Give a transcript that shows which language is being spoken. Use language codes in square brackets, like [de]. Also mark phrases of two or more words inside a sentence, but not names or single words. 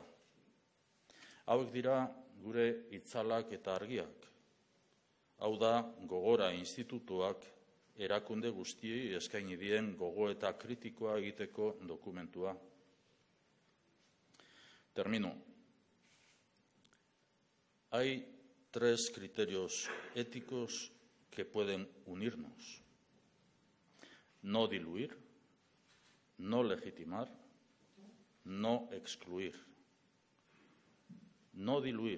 [eu] Hauek dira gure itzalak eta argiak. Hau da Gogora Institutuak erakunde guztiei eskaini dien gogoeta kritikoa egiteko dokumentua. [es] Termino. Hay 3 criterios éticos que pueden unirnos. No diluir, no legitimar, no excluir. No diluir.